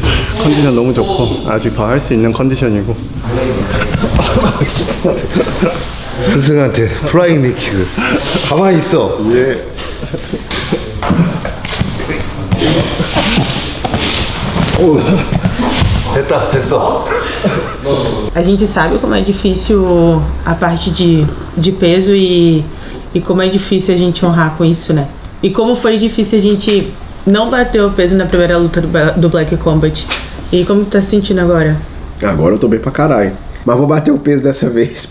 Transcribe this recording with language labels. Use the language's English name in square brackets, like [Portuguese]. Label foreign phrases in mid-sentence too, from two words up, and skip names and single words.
[Korean] 컨디션 너무 좋고 아직 더 할 수 있는 컨디션이고. 스승한테 플라잉 니킥을. 가만히 있어. 예. 됐다, 됐어. [Portuguese] A gente sabe como é difícil a parte de peso e como é difícil a gente honrar com isso, né? E como foi difícil a gente não bater o peso na primeira luta do Black Combat. E como tá se sentindo agora? Agora eu tô bem pra caralho. Mas vou bater o peso dessa vez.